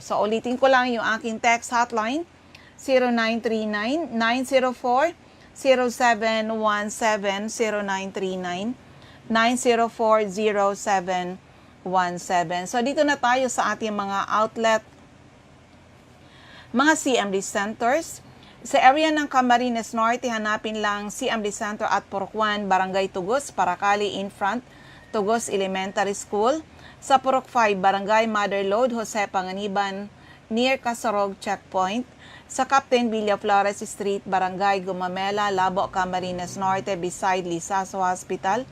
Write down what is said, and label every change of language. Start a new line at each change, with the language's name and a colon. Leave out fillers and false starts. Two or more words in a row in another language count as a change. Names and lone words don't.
Filipino: So ulitin ko lang yung aking
English: text hotline,
Filipino: 0939-904-0717, 0939-904-0717. So dito na tayo sa ating mga outlet, mga CMD centers. Sa area ng Camarines Norte, hanapin lang CMD Center at Purok 1, Barangay Tugos, Paracali
English: in front,
Filipino: Tugos Elementary School. Sa Purok 5, Barangay Mother Lode, Jose Panganiban, near Casorog Checkpoint. Sa Captain Villaflores Street, Barangay Gumamela, Labo, Camarines Norte, beside Lisaso Hospital.